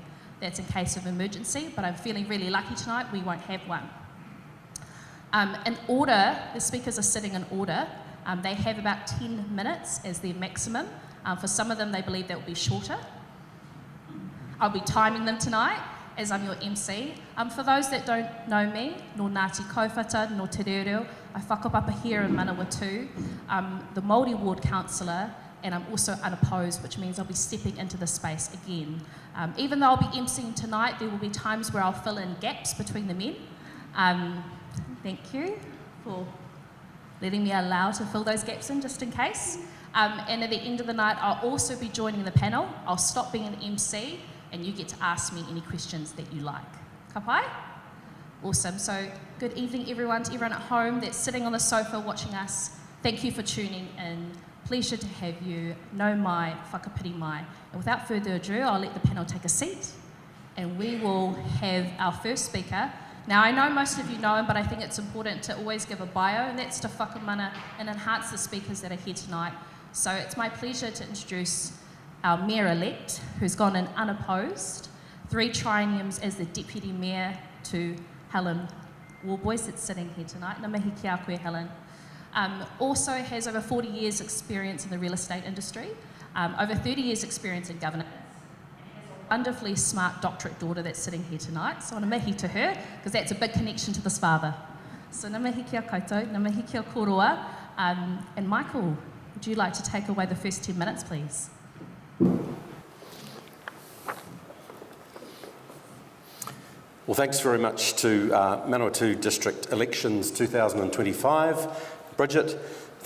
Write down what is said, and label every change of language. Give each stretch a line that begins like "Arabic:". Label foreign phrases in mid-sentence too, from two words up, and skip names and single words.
English: That's in case of emergency, but I'm feeling really lucky tonight, we won't have one. In order, the speakers are sitting in order. They have about 10 minutes as their maximum. For some of them, they believe that will be shorter. I'll be timing them tonight, as I'm your MC. For those that don't know me, no Ngāti Kōwhata, no Te Reo, I whakapapa here in Manawatu. I'm the Māori Ward Councillor, and I'm also unopposed, which means I'll be stepping into the space again. Even though I'll be MCing tonight, there will be times where I'll fill in gaps between the men. Thank you for letting me allow to fill those gaps in, just in case. And at the end of the night, I'll also be joining the panel. I'll stop being an MC, and you get to ask me any questions that you like.
Māori: Ka pai?
English: Awesome. So good evening, everyone. To everyone at home that's sitting on the sofa watching us, thank you for tuning in. Pleasure to have you.
Māori: No mai, whakapiri mai.
English: And without further ado, I'll let the panel take a seat, and we will have our first speaker. Now, I know most of you know him, but I think it's important to always give a bio, and that's to whakamana and enhance the speakers that are here tonight. So it's my pleasure to introduce our Mayor-elect, who's gone in unopposed, 3 trienniums as the Deputy Mayor to Helen Warboys that's sitting here tonight.
Māori: Ngā mihi ki a koe, Helen.
English: Also has over 40 years experience in the real estate industry, over 30 years experience in governance. Wonderfully smart doctorate daughter that's sitting here tonight, so
Māori: ngā mihi
English: to her, because that's a big connection to this father.
Māori: So ngā mihi ki a koutou, ngā mihi ki a koroa,
English: and Michael, would you like to take away the first 10 minutes, please? Well, thanks very much to Manawatu District Elections 2025. Bridget,